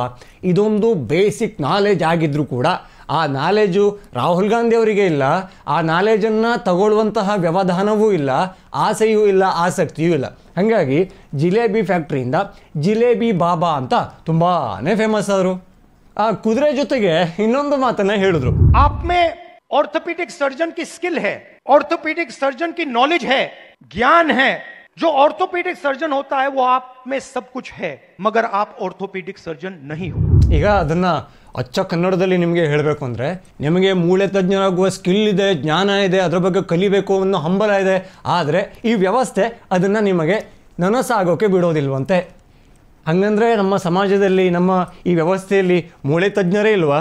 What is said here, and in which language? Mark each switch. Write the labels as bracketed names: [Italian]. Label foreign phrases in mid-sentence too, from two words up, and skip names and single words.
[Kannada] ಇದೊಂದು [English] basic knowledge [Kannada] ಆಗಿದ್ದರೂ ಕೂಡ ಆ ನಾಲೆಜು ರಾಹುಲ್ ಗಾಂಧಿ ಅವರಿಗೆ ಇಲ್ಲ. ಆ ನಾಲೆಜನ್ನು ತಗೊಳ್ಳುವಂತಹ ವ್ಯವಧಾನವೂ ಇಲ್ಲ, ಆಸೆಯೂ ಇಲ್ಲ, ಆಸಕ್ತಿಯೂ ಇಲ್ಲ. ಹಾಗಾಗಿ ಜಿಲೇಬಿ ಫ್ಯಾಕ್ಟ್ರಿಯಿಂದ ಜಿಲೇಬಿ ಬಾಬಾ ಅಂತ ತುಂಬಾ ಫೇಮಸ್ ಆದರು. ಆ ಕುದುರೆ ಜೊತೆಗೆ ಇನ್ನೊಂದು ಮಾತನ್ನ ಹೇಳಿದ್ರು. [Hindi] आप में [English] orthopedic surgeon [Hindi] की स्किल है, [English] orthopedic surgeon [Hindi] की नॉलेज है, ज्ञान है. जो [English] orthopedic surgeon [Hindi] होता है वो आप में सब कुछ है, मगर आप [English] orthopedic surgeon [Hindi] नहीं हो. [Kannada] ಈಗ ಅದನ್ನ ಅಚ್ಚ ಕನ್ನಡದಲ್ಲಿ ನಿಮಗೆ ಹೇಳಬೇಕು ಅಂದರೆ, ನಿಮಗೆ ಮೂಳೆ ತಜ್ಞರಾಗುವ ಸ್ಕಿಲ್ ಇದೆ, ಜ್ಞಾನ ಇದೆ, ಅದರ ಬಗ್ಗೆ ಕಲಿಬೇಕು ಅನ್ನೋ ಹಂಬಲ ಇದೆ. ಆದರೆ ಈ ವ್ಯವಸ್ಥೆ ಅದನ್ನು ನಿಮಗೆ ನನಸಾಗೋಕೆ ಬಿಡೋದಿಲ್ವಂತೆ. ಹಂಗಂದರೆ ನಮ್ಮ ಸಮಾಜದಲ್ಲಿ, ನಮ್ಮ ಈ ವ್ಯವಸ್ಥೆಯಲ್ಲಿ ಮೂಳೆ ತಜ್ಞರೇ ಇಲ್ವಾ?